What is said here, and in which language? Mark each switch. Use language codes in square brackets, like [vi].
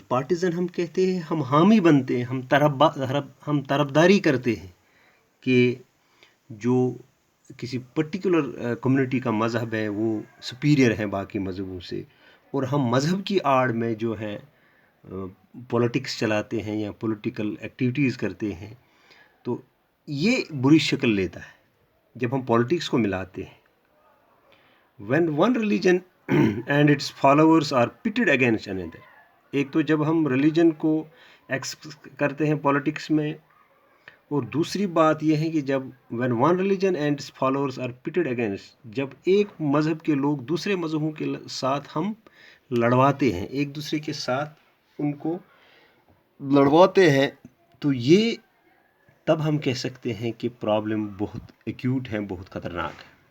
[hi] Partisan हम कहते हैं, हम हामी बनते हैं, हम तरफदारी करते हैं कि जो किसी पर्टिकुलर कम्युनिटी का मज़हब है वो सुपीरियर है बाकी मज़हबों से, और हम मज़हब की आड़ में जो है पॉलिटिक्स चलाते हैं या पॉलिटिकल एक्टिविटीज़ करते हैं. तो ये बुरी शक्ल लेता है जब हम पॉलिटिक्स को मिलाते हैं. [en] When one religion and its followers are pitted against another. [hi] एक तो जब हम रिलीजन को एक्सप्रेस करते हैं पॉलिटिक्स में, और दूसरी बात यह है कि जब [en] when one religion and its followers are pitted against, [hi] जब एक मज़हब के लोग दूसरे मज़हबों के साथ हम लड़वाते हैं, एक दूसरे के साथ उनको लड़वाते हैं, तो ये तब हम कह सकते हैं कि प्रॉब्लम बहुत एक्यूट है, बहुत ख़तरनाक है.